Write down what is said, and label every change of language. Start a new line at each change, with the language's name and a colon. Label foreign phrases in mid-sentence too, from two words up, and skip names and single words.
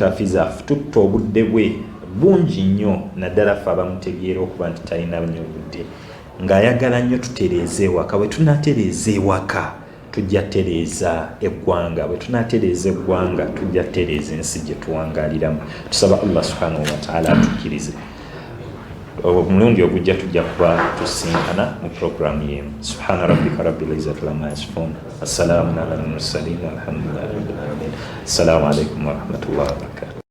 Ganda: Hafiz afututte obudde bwe bungi nnyo naddala ffe abamutegeera okuba nti talina nnyo budde ng'ayagala nnyo tutereeze ewaka. Bwe tunaatereeza ewaka tujja tereeza eggwanga, bwe tunaatereeza eggwanga tujja tereeza ensi gye tuwangaaliramu. Tusaba Allah
Arabic: سبحانه وتعالى
Ganda: atukkirize. Omulundi ogujja tujja kuba tusinkana mu programu y'emu.
Arabic: سبحان ربك رب العزة عما يصفون السلام على المرسلين والحمد لله رب العالمين. السلام عليكم ورحمة الله وبركاته.